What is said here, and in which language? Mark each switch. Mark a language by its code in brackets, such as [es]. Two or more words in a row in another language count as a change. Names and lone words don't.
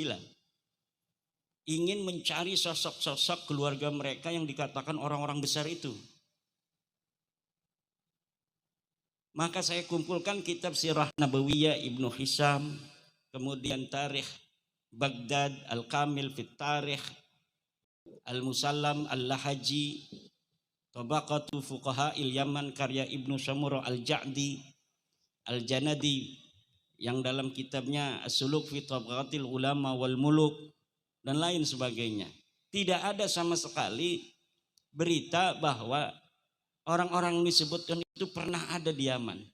[id] Ingin mencari sosok-sosok keluarga mereka yang dikatakan orang-orang besar itu. Maka saya kumpulkan kitab Sirah Nabawiyah Ibnu Hisam, kemudian Tarikh Baghdad, Al-Kamil Fit Tarikh, Al-Musallam Al-Lahaji, Tabaqatu Fuqaha Il-Yaman karya Ibnu Samurah Al-Ja'di, Al-Janadi yang dalam kitabnya As-Suluk fi Tabaqatil Ulama wal Muluk dan lain sebagainya. Tidak ada sama sekali berita bahwa orang-orang yang disebutkan itu pernah ada di Yaman.